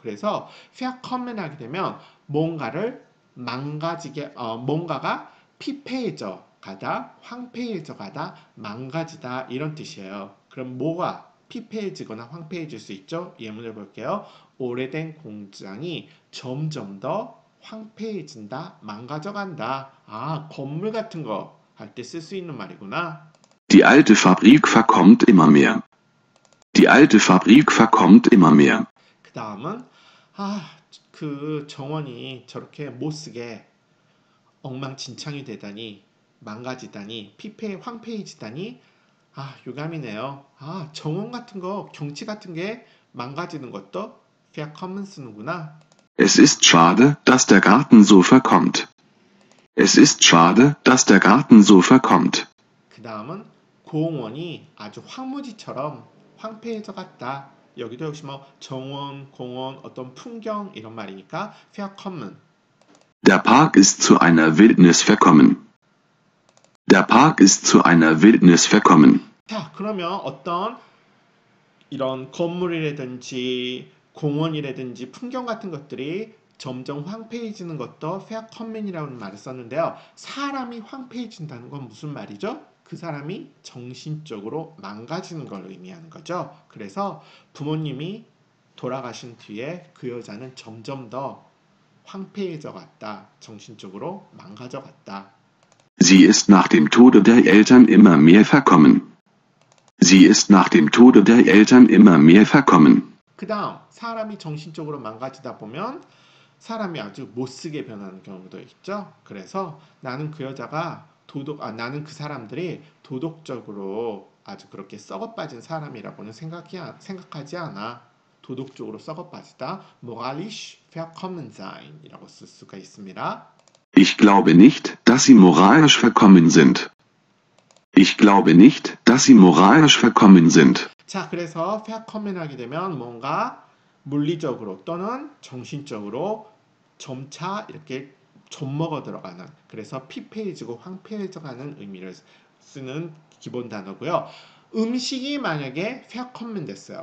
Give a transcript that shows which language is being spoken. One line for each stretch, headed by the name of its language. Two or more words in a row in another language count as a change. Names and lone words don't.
Korean: 그래서 verkommen 하게 되면 뭔가를 뭔가가 피폐해져 가다, 황폐해져 가다, 망가지다 이런 뜻이에요. 그럼 뭐가 피폐해지거나 황폐해질 수 있죠? 예문을 볼게요. 오래된 공장이 점점 더 황폐해진다, 망가져간다. 건물 같은 거 할 때 쓸 수 있는 말이구나.
German: Die alte Fabrik verkommt immer mehr. Die alte Fabrik verkommt immer mehr.
Korean: 그 다음은 그 정원이 저렇게 못쓰게 엉망진창이 되다니 망가지다니 황폐해지다니 유감이네요. 정원 같은 거 경치 같은 게 망가지는 것도 verkommen 쓰는구나.
German: Es ist schade, dass der Garten so verkommt. Es ist schade, dass der Garten so verkommt.
Korean: 그 다음은 공원이 아주 황무지처럼 황폐해져 갔다. 여기도 역시 뭐 정원, 공원, 어떤 풍경 이런 말이니까 verkommen.
German: Der Park ist zu einer Wildnis verkommen. Der Park ist zu einer Wildnis verkommen.
Korean: 자, 그러면 어떤 이런 건물이라든지 공원이라든지 풍경 같은 것들이 점점 황폐해지는 것도 verkommen이라는 말을 썼는데요. 사람이 황폐해진다는 건 무슨 말이죠? 그 사람이 정신적으로 망가지는 걸 의미하는 거죠. 그래서 부모님이 돌아가신 뒤에 그 여자는 점점 더 황폐해져 갔다. 정신적으로 망가져 갔다.
German: Sie ist nach dem Tode der Eltern immer mehr verkommen. Sie ist nach dem Tode der Eltern immer mehr verkommen.
Korean: 그 다음 사람이 정신적으로 망가지다 보면 사람이 아주 못쓰게 변하는 경우도 있죠. 그래서 나는 그 여자가 나는 그 사람들이 도덕적으로 아주 그렇게 썩어빠진 사람이라고는 생각하지 않아. 도덕적으로 썩어빠지다.
German: moralisch verkommen sein
Korean: 이라고 쓸 수가 있습니다.
German: Ich glaube nicht, dass sie moralisch verkommen sind. Ich glaube nicht, dass sie moralisch verkommen sind.
Korean: 자, 그래서 verkommen 하게 되면 뭔가 물리적으로 또는 정신적으로 점차 이렇게 좀먹어 들어가는, 그래서 피폐해지고 황폐해져가는 의미를 쓰는 기본 단어고요. 음식이 만약에 verkommen 됐어요.